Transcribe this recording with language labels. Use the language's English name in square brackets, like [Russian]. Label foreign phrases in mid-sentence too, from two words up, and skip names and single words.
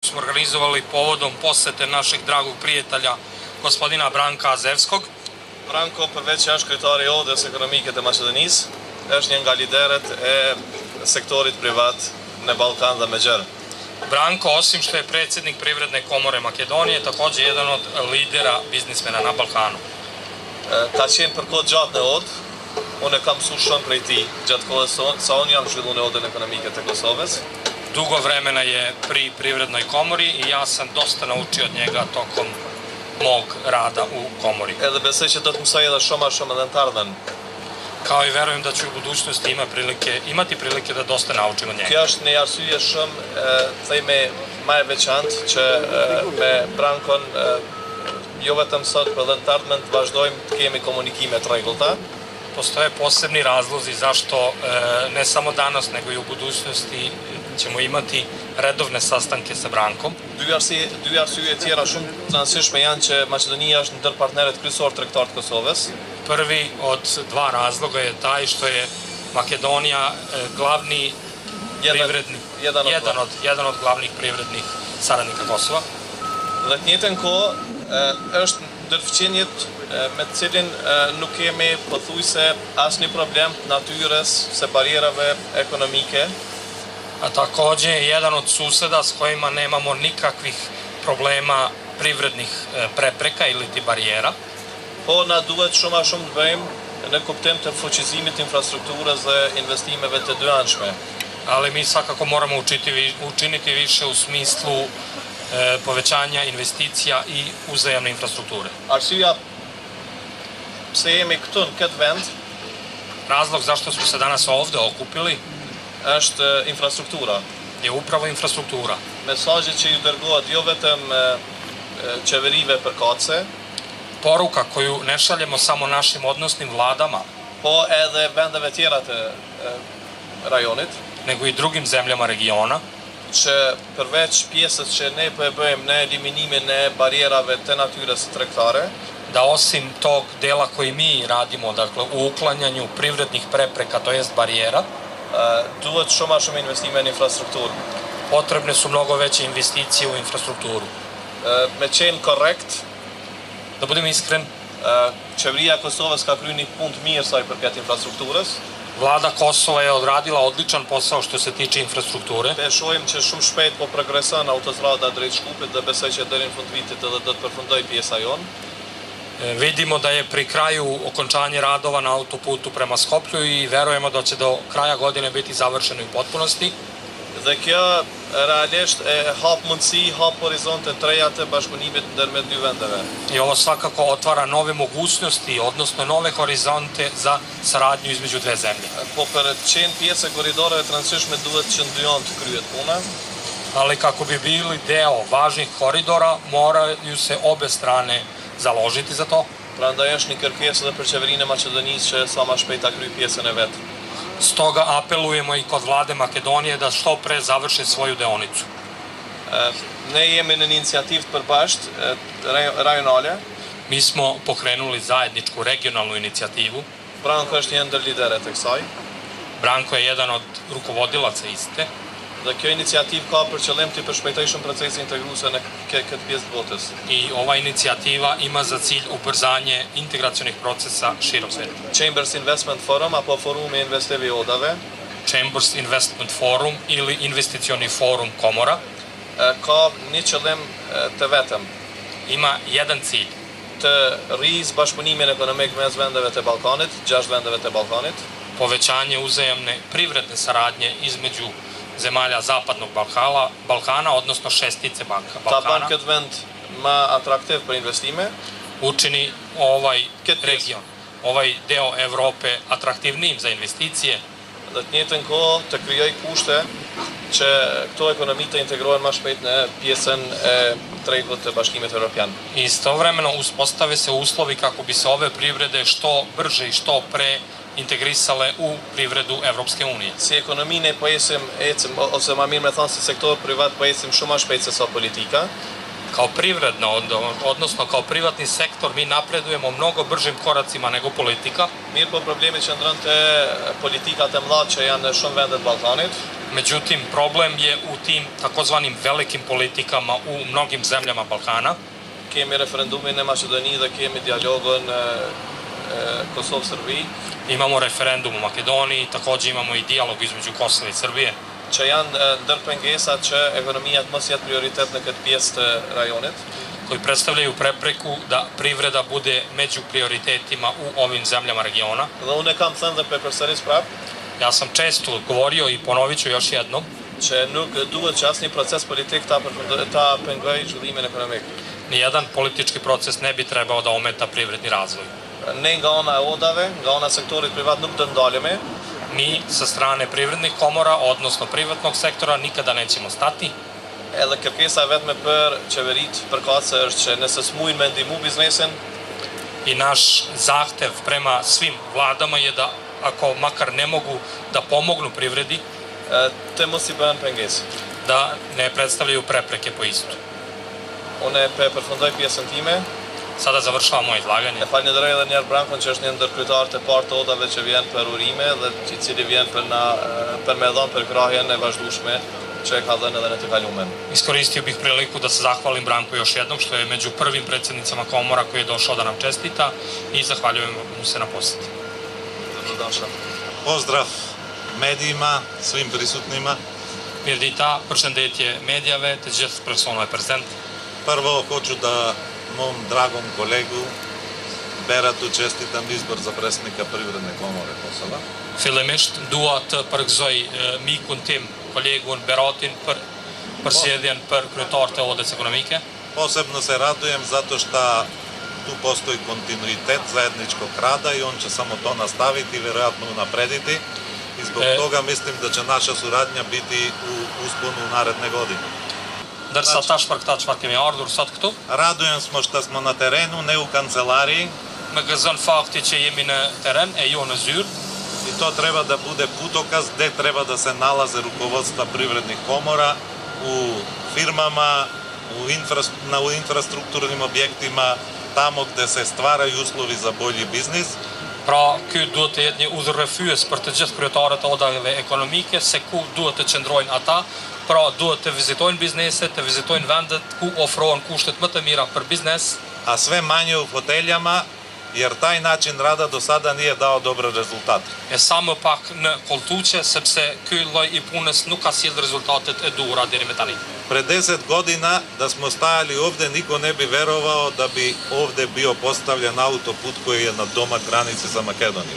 [Serbian] smo organizovali povodom posete našeg dragog prijatelja gospodina Branka Azevskog. [Albanian] Branko përveç që është kryetari i Odës Ekonomike të Maqedonisë, është një nga lideret e sektorit privat në Ballkan dhe me gjërë. [Serbian] Branko, osim što je predsjednik Privredne komore Makedonije, također jedan od lidera biznismena na Balkanu. [Albanian] Ka qenë për kohë gjatë në Odë, unë e kam mësuar shumë prej tij gjatë kohës sa unë jam zhvilluar në Odën Ekonomike të Kosovës. [Serbian] Dugo vremena je pri Privrednoj komori i ja sam dosta naučio od njega tokom mog rada u komori. [Albanian] Edhe besoj që do të mësoj edhe shumë edhe në të ardhmen. [Serbian] Kao i verujem da ću u budućnosti imati prilike da dosta naučim od njega. [Albanian] Kjo është një arsye shumë themi më e veçantë që me Brankon jo vetëm sot, por edhe në të ardhmen të vazhdojmë të kemi komunikime të rregullta. [Serbian] Postoje posebni razlozi zašto ne samo danas, nego i u budućnosti ćemo imati redovne sastanke sa Brankom. [Albanian] Dy arsye tjera shumë të rëndësishme janë që Maqedonia është ndër partnerët kryesor tregtar të Kosovës. [Serbian] Prvi od dva razloga je taj što je Makedonija glavni privredni, jedan od glavnih privrednih saradnika Kosova. [Albanian] Dhe të njëjtën kohë është ndërfëqinjet me të cilin nuk kemi pothuajse asnjë problem të natyrës së barjerave ekonomike. [Serbian] A također je jedan od suseda s kojima nemamo nikakvih problema privrednih prepreka ili ti barijera. [Albanian] Po na duhet shumë të bëjmë në kuptim të fuqizimit të infrastrukturës dhe investimeve të dyanshme. [Serbian] Ali mi svakako moramo učiniti više u smislu povećanja investicija i uzajamne infrastrukture. [Albanian] Arsyeja pse jemi këtu në këtë vend, [Serbian] razlog zašto smo se danas ovdje okupili, [Albanian] është infrastruktura. [Serbian] Je upravo infrastruktura. [Albanian] Mesazhi që ju dërgohet jo vetëm qeverive përkatëse, [Serbian] poruka koju ne šaljemo samo našim odnosnim vladama, [Albanian] po edhe vendeve tjera të rajonit, [Serbian] nego i drugim zemljama regiona, [Albanian] që përveç pjesës që ne po e bëjmë në eliminimin e barjerave të natyrës tregtare, [Serbian] da osim tog dela koji mi radimo, dakle u uklanjanju privrednih prepreka, to jest barijera, [Albanian] duhet shumë investime në infrastrukturë. [Serbian] Potrebne su mnogo veće investicije u infrastrukturu. [Albanian] Me qenë korrekt, [Serbian] da budem iskren, [Albanian] qeveria e Kosovës ka kryer një punë të mirë sa i përket infrastrukturës. [Serbian] Vlada Kosova je odradila odličan posao što se tiče infrastrukture. [Albanian] Ne shohim që shumë shpejt po progreson autostrada drejt Shkupit dhe besoj që deri në fund vitit edhe do të përfundoj pjesa jonë. [Serbian] Vidimo da je pri kraju okončanje radova na autoputu prema Skoplju i verujemo da će do kraja godine biti završeno u potpunosti. [Albanian] Dhe kjo realisht e hap mundësi, hap horizonte të reja të bashkëpunimit ndërmjet dy vendeve. [Serbian] I ovo svakako otvara nove mogućnosti, odnosno nove horizonte za saradnju između dve zemlje. [Albanian] Po për të qenë pjesë e korridoreve të rëndësishme duhet që ndryon të kryhet puna. [Serbian] Ali kako bi bili deo važnih koridora, moraju se obe strane založiti za to. [Albanian] Prandaj është një kërkesë edhe për qeverinë e Maqedonisë që sa më shpejt ta kryej pjesën e vet. [Serbian] Stoga apelujemo i kod vlade Makedonije da što pre završe svoju deonicu. [Albanian] Ne jemi në inicijativë të përbashkët rajonale. [Serbian] Mi smo pokrenuli zajedničku regionalnu inicijativu. [Albanian] Branko është një ndër liderët e kësaj. [Serbian] Branko je jedan od rukovodilaca iste. [Albanian] Dhe kjo inicijativë ka për qëllim të përshpejtojë shumë procesin integruese në këtë pjesë të botës. [Serbian] I ova inicijativa ima za cilj ubrzanje integracionih procesa širom sveta. [Albanian] Chambers Investment Forum apo Forumi investive i Odave. [Serbian] Chambers Investment Forum ili investicioni forum komora. [Albanian] Ka një qëllim të vetëm. [Serbian] Ima jedan cilj. [Albanian] Të rrijë bashkëpunimin ekonomik mes vendeve të Ballkanit, 6 vendeve të Ballkanit. [Serbian] Povećanje uzajamne privredne saradnje između zemalja Zapadnog Balkana, odnosno šestice Balkana. [Albanian] Ta ban këtë vend më atraktiv për investime. [Serbian] Učini ovaj region, ovaj deo Evrope atraktivnijim za investicije. [Albanian] Dhe të njëjtën kohë të krijoj kushte që këto ekonomi të integrohen më shpejt në pjesën e tregut të Bashkimit Evropian. [Serbian] Istovremeno uspostave se uslovi kako bi se ove privrede što brže i što pre integrisale u privredu Evropske unije. [Albanian] Si ekonomi ne po ecim, ose më mirë me thënë si sektor privat po ecim shumë më shpejt se sa politika. [Serbian] Kao privredno, odnosno kao privatni sektor, mi napredujemo mnogo bržim koracima nego politika. [Albanian] Mirë po problemi që ndron te politikat e mëdha që janë në shumë vende të Ballkanit. [Serbian] Međutim, problem je u tim takozvanim velikim politikama u mnogim zemljama Balkana. [Albanian] Kemi referendumin e Maqedoni dhe kemi dialogun Kosovë-Serbi. [Serbian] Imamo referendum u Makedoniji, takođe imamo i dijalog između Kosova i Srbije. [Albanian] Që janë ndër pengesat që ekonomia të mos jetë prioritet në këtë pjesë të rajonit. [Serbian] Koji predstavljaju prepreku da privreda bude među prioritetima u ovim zemljama regiona. [Albanian] Dhe unë kam thënë dhe përsëris prapë. [Serbian] Ja sam često govorio i ponovit ću još jednom. [Albanian] Që nuk duhet që asnjë proces politik ta pengojë zhvillimin ekonomik. [Serbian] Nijedan politički proces ne bi trebao da ometa privredni razvoj. [Albanian] Ne nga ana e odave, nga ana sektorit privat nuk do ndalemi. [Serbian] Mi sa strane privrednih komora, odnosno privatnog sektora, nikada nećemo stati. [Albanian] Edhe kërkesa vetme për qeveritë përkatëse është që nëse smujnë me ndihmu biznesin. [Serbian] I naš zahtev prema svim vladama je da ako makar ne mogu da pomognu privredi, [Albanian] të mos i bëhen pengesë. [Serbian] Da ne predstavljaju prepreke po istu. [Albanian] Unë përfundoj pjesën time. [Serbian] Sada završavam moje izlaganje. [Albanian] E falenderoj edhe njerë Brankon që është një ndër kryetarët e parë të odave që vjen për urime dhe i cili vjen për me dhënë për krahjen e vazhdueshme që e ka dhënë edhe në të kalumen. [Serbian] Iskoristio bih priliku da se zahvalim Branku još jednom što je među prvim predsjednicama komora koji je došao da nam čestita i zahvaljujem mu se na posjeti. Pozdrav medijima, svim prisutnima. [Albanian] Mirdita, përshëndetje medjave, të gjithë personave prezent. [Serbian] Prvo hoću da mom dragom kolegu Beratu čestitam izbor za predsjednika Privredne komore Kosova. [Albanian] Fillimisht dua të përgëzoj mikun tim, kolegun Beratin për përsjedhjen për kryetar të odës ekonomike. [Serbian] Posebno se radujem zato što tu postoji kontinuitet zajedničkog rada i on će samo to nastaviti i vjerojatno unaprediti. I zbog toga mislim da će naša suradnja biti u usponu u naredne godine. [Albanian] Dërsa tash për këta çfarë kemi ardhur sot këtu? [Serbian] Radujem smo što smo na terenu, ne u kancelariji. [Albanian] Më gëzon fakti që jemi në teren e jo në zyrë. [Serbian] I to treba da bude putokaz gde treba da se nalaze rukovodstva privrednih komora u firmama, u infrastrukturnim objektima, tamo gde se stvaraju uslovi za bolji biznis. [Albanian] Pra, ky duhet të jetë një udhërrëfyes për të gjithë kryetarët e odave ekonomike se ku duhet të qëndrojnë ata. Pra, duhet të vizitojnë bizneset, të vizitojnë vendet ku ofrohen kushtet më të mira për biznes. [Serbian] A sve manje u foteljama, jer taj način rada do sada nije dao dobre rezultate. [Albanian] E sa më pak në koltuqe, sepse ky lloj i punës nuk ka sjellë rezultatet e duhura deri me tani. [Serbian] Pre 10 godina da smo stajali ovde, niko ne bi verovao da bi ovde bio postavljen autoput koji je na domak granice sa Makedonijom.